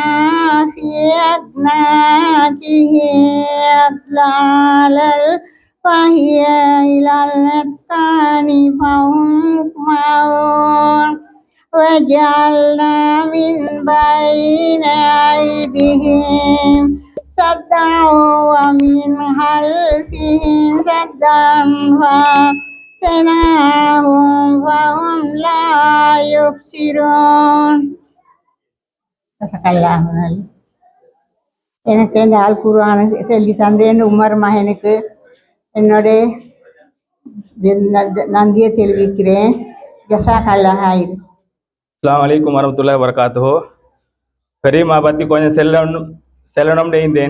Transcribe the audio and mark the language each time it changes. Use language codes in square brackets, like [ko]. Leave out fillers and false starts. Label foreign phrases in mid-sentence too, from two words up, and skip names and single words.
[ar] في أعناقهم أغلالا فهي إلى الأذقان فهم مقمحون وجعلنا من بين أيديهم سدا ومن خلفهم سدا فأغشيناهم فهم لا يبصرون. [ta] எனக்கு இந்த அல் குர்ஆனை சொல்லி தந்தேன் உமர் மகனுக்கு என்னுடைய நன்றியை தெரிவிக்கிறேன். [ar] جزاك الله خير. السلام عليكم ورحمة الله وبركاته. [ta] பெரியம்மா பற்றி கொஞ்சம் செல்லணும்னு இருந்தேன்.